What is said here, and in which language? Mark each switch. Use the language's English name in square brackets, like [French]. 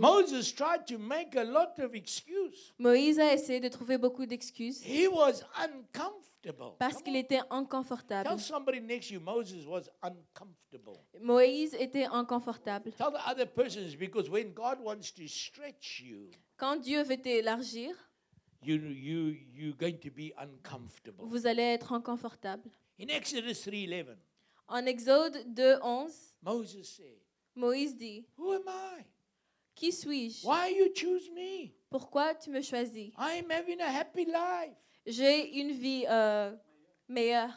[English] Moses tried to make a lot of excuses. [French] Moïse a essayé de trouver beaucoup d'excuses [English] He was uncomfortable. [French] parce [English] Come [French] qu'il [English] on. [French] était inconfortable. [English] Tell somebody next to you, Moses was uncomfortable. [French] Moïse était inconfortable. [English] Tell the other persons, because when God wants to stretch you, [French] Quand Dieu veut t'élargir, [English] you're going to be uncomfortable. [French] vous allez être inconfortable. [English] In Exodus 3:11, [French] En Exode 2:11, [English] Moses said, [French] Moïse dit, [English] "Who am I? [French] qui suis-je? [English] Why you choose me? [French] Pourquoi tu me choisis? [English] I am having a happy life. [French] J'ai une vie meilleure.